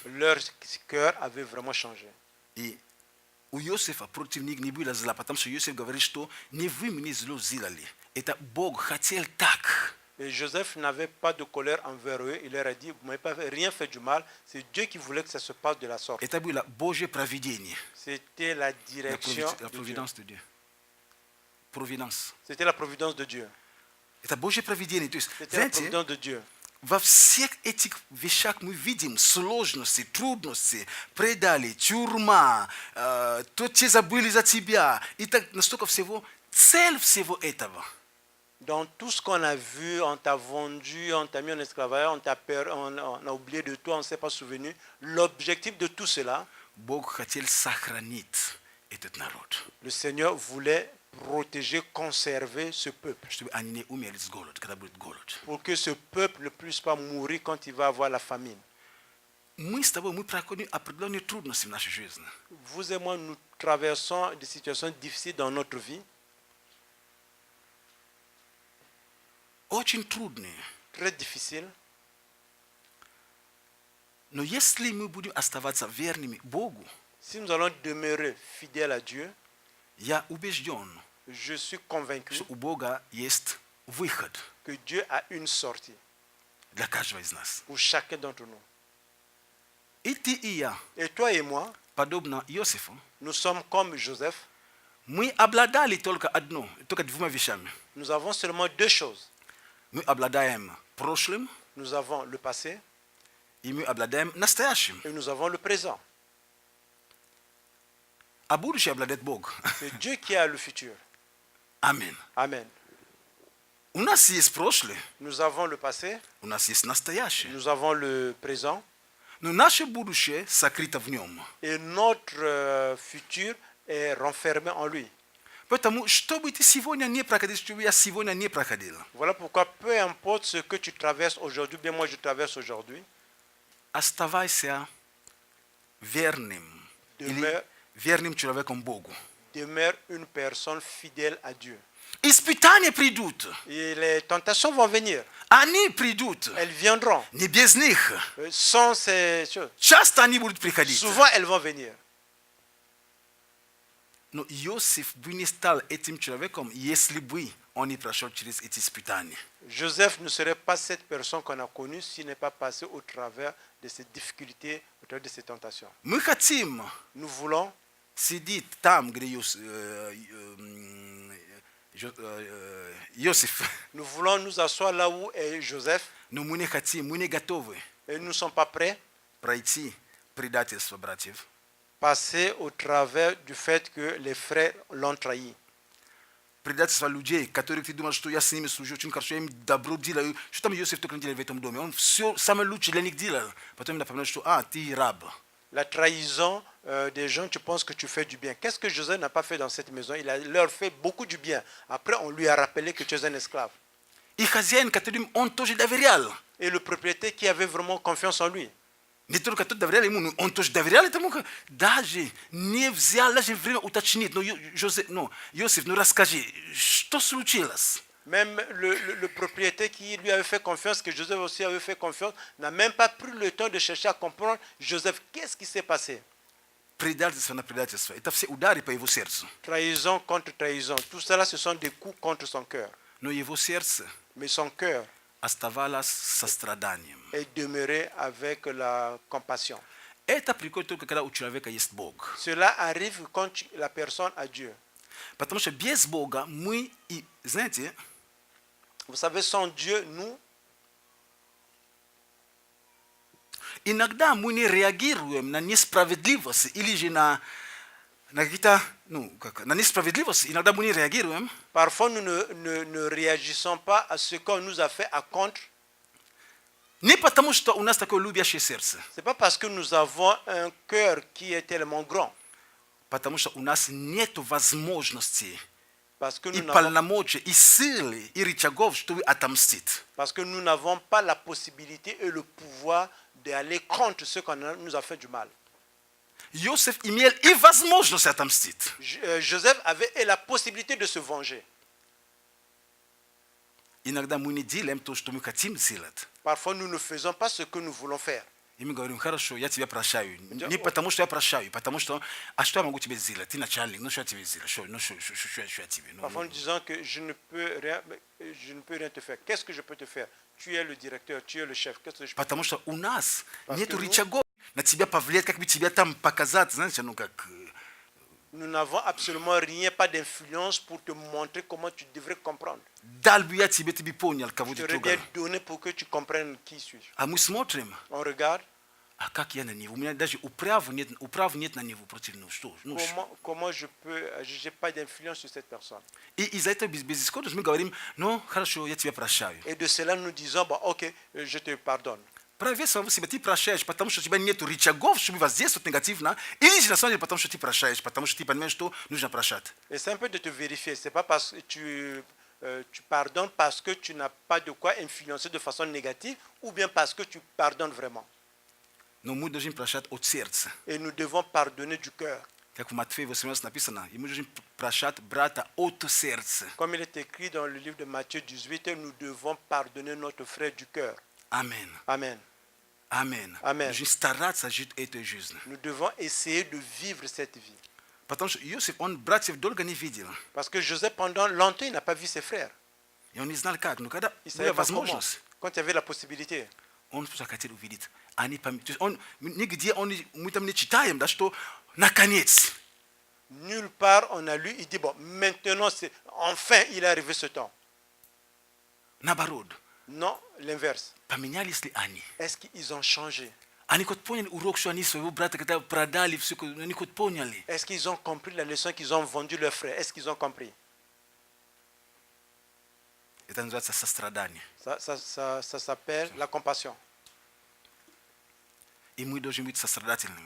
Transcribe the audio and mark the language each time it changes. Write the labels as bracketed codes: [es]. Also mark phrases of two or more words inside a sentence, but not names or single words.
[fr] Leur cœur avait vraiment changé. [ru] И у Иосифа против них не было зла, потому что Иосиф говорит, что не вы мне зло сделали. Это Бог хотел так. [fr] Et Joseph n'avait pas de colère envers eux. Il leur a dit, vous ne m'avez pas rien fait du mal. C'est Dieu qui voulait que ça se passe de la sorte. [ru] Это было Божье провидение. [fr] C'était la direction La de Dieu. providence de Dieu. Providence. C'était la providence de Dieu. [ru] Это Божье провидение. То есть, [fr] C'était la [ru] знаете, [fr] providence de Dieu. [ru] во всех этих вещах мы видим сложности, трудности, предали, тюрьма, то те забыли за тебя. И так настолько всего, цель всего этого. [fr] Dans tout ce qu'on a vu, on t'a vendu, on t'a mis en esclavage, on a oublié de toi, on ne s'est pas souvenu. L'objectif de tout cela, [ru] Бог хотел сохранить этот народ. [fr] le Seigneur voulait protéger, conserver ce peuple. [ru] Чтобы они не умерли с голода, когда будет голод. [fr] Pour que ce peuple ne puisse pas mourir quand il va avoir la famine. [ru] мы с тобой, мы проходим определенные трудности в нашей жизни. [fr] Vous et moi, nous traversons des situations difficiles dans notre vie, [ru] Очень трудные. [fr] très difficiles. [ru] Но если мы будем оставаться верными Богу, [fr] Si nous allons demeurer fidèles à Dieu, [ru] я убежден, [fr] je suis convaincu [ru] что у Бога есть выход [fr] que Dieu a une sortie [ru] для каждого из нас. [fr] pour chacun d'entre nous. [ru] И ты, и я, [fr] Et toi et moi, [ru] подобно Иосифу, [fr] nous sommes comme Joseph. [ru] мы обладали только двумя вещами. [fr] Nous avons seulement deux choses. [ru] Мы обладаем прошлым, [fr] Nous avons le passé [ru] и мы обладаем настоящим. [fr] et nous avons le présent. [ru] А будущее обладает Бог. [fr] C'est Dieu qui a le futur. [ru] Аминь. [fr] Amen. [ru] У нас есть прошлое, [fr] Nous avons le passé, [ru] у нас есть настоящее. [fr] nous avons le présent [ru] Но наше будущее сокрыто в нем. [fr] et notre futur est renfermé en lui. [ru] Поэтому, что бы ты сегодня не проходил, что бы я сегодня не проходил, [fr] Voilà pourquoi peu importe ce que tu traverses aujourd'hui, bien moi je traverse aujourd'hui, [ru] оставайся верным. Или верным человеком Богу. [fr] demeure une personne fidèle à Dieu. [ru] Испытания придут. [fr] Et les tentations vont venir. [ru] Они придут. [fr] Elles viendront. [ru] Не без них. [fr] Sans ces choses. [ru] Часто они будут приходить. [fr] Souvent, elles vont venir. [ru] Но Иосиф бы не стал этим человеком, если бы он не прошел через эти испытания. [fr] Joseph ne serait pas cette personne qu'on a connue s'il n'est pas passé au travers de ces difficultés, au travers de ces tentations. [ru] Мы хотим [fr] Nous voulons [ru] сидеть там, где Иосиф. [fr] Nous voulons nous asseoir là où est Joseph [ru] Но мы не хотим, мы не готовы [fr] et nous ne sommes pas prêts [ru] пройти предательство братьев. [fr] passer au travers du fait que les frères l'ont trahi. [ru] Предательство людей, которые ты думаешь, что я с ними служу очень хорошо, я им добро делаю. Что там Иосиф только не делал в этом доме? Он все самое лучшее для них делал. Потом им напоминает, что ты раб. [fr] La trahison des gens, tu penses que tu fais du bien. Qu'est-ce que Joseph n'a pas fait dans cette maison? Il a leur fait beaucoup du bien. Après, on lui a rappelé que tu es un esclave. [ru] И хозяин, которым он тоже доверял. [fr] Et le propriétaire qui avait vraiment confiance en lui. [ru] Не только тот доверял ему, но он тоже доверял этому. Даже не взял даже время уточнить. Но Иосиф, расскажи, что случилось? [fr] Même le propriétaire qui lui avait fait confiance, que Joseph aussi avait fait confiance, n'a même pas pris le temps de chercher à comprendre, Joseph, qu'est-ce qui s'est passé? [ru] Предательство на предательство. Это все удары по его сердцу. [fr] Trahison contre trahison. Tout cela, ce sont des coups contre son cœur. [ru] Но его сердце [fr] Mais son cœur [ru] оставалось состраданием. [fr] est demeuré avec la compassion. [ru] Это приходит только когда у человека есть Бог. [fr] Cela arrive quand la personne a Dieu. [ru] Потому что без Бога мы, и знаете, [fr] Vous savez, sans Dieu, nous, [ru] иногда мы не реагируем на несправедливость или же на какие-то, на несправедливость, иногда мы не реагируем, [fr] parfois, nous ne réagissons pas à ce qu'on nous a fait à contre. [ru] не потому что у нас такое любящее сердце, [fr] Ce n'est pas parce que nous avons un cœur qui est tellement grand. [ru] потому что у нас нет возможности [fr] Parce que [ru] и [fr] nous n'avons [ru] полномочий, и силы, и рычагов, чтобы отомстить. [fr] Parce que nous n'avons pas la possibilité et le pouvoir d'aller contre ceux qui nous a fait du mal. [ru] Иосиф имел и возможность отомстить. [fr] Joseph avait la possibilité de se venger. [ru] Иногда мы не делаем то, что мы хотим сделать. [fr] Parfois, nous ne faisons pas ce que nous voulons faire. [ru] И мы говорим, хорошо, я тебя прощаю. Не потому, что я прощаю, потому что, а что я могу тебе сделать? Ты начальник, ну что я тебе сделаю? Что я тебе? [fr] Parfois, nous disons que je ne peux rien te faire. Qu'est-ce que je peux te faire? Tu es le directeur, tu es le chef. Qu'est-ce que je peux [ru] Потому что у нас [fr] Parce [ru] нет [fr] que nous- [ru] рычагов на тебя повлиять, как бы тебя там показать, знаете, как... [fr] Nous n'avons absolument rien, pas d'influence pour te montrer comment tu devrais comprendre. [ru] Дал бы я тебе, ты бы понял, кого [fr] Je [ru] ты [fr] t'aurais bien [ru] трогал. [fr] donné pour que tu comprennes qui suis-je. [ru] А мы смотрим, [fr] On regarde [ru] а как я на него? У меня даже управ нет на него против него. Что? [fr] comment je peux, je n'ai pas d'influence sur cette personne. [ru] И из-за этого безысходности мы говорим, ну, хорошо, я тебя прощаю. [fr] Et de cela, nous disons, bah, ok, je te pardonne. [ru] Проверь самого себя, ты прощаешь, потому что у тебя нет рычагов, чтобы воздействовать негативно, или же на самом деле потому что ты прощаешь, потому что ты понимаешь, что нужно прощать. [fr] Et c'est un peu de te vérifier. C'est pas parce que tu pardonnes parce que tu n'as pas de quoi influencer de façon négative ou bien parce que tu pardonnes vraiment. No muda a gente prachat od serca. Et nous devons pardonner du cœur. Jak w Matwei 18 napisana, i muda a gente prachat brata od serca. Comme il est écrit dans le livre de Matthieu 18, nous devons pardonner notre frère du cœur. Amen. Amen. Amen. Amen. A gente starat să ajut ete juzna. Nous devons essayer de vivre cette vie. [ru] Потому что Иосиф, он братьев долго не видел. [fr] Parce que Joseph, pendant longtemps, il n'a pas vu ses frères. [ru] И он не знал как. Но когда [fr] Il [ru] была [fr] savait pas comment. [ru] возможность, [fr] Quand il y avait la possibilité. [ru] он захотел увидеть. Они то есть он нигде мы там не читаем, да, что наконец. [fr] Nulle part on a lu, il dit, bon, maintenant, enfin, il est arrivé ce temps. [ru] Наоборот, [fr] Non, l'inverse. [ru] поменялись ли они? [fr] Est-ce qu'ils ont changé? [ru] Они хоть поняли урок, что они своего брата когда продали, все, они хоть поняли. [fr] Est-ce qu'ils ont compris la leçon qu'ils ont vendu leur frère? Est-ce qu'ils ont compris? [ru] Это называется сострадание. [fr] Ça s'appelle la compassion. [ru] И мы должны быть сострадательными.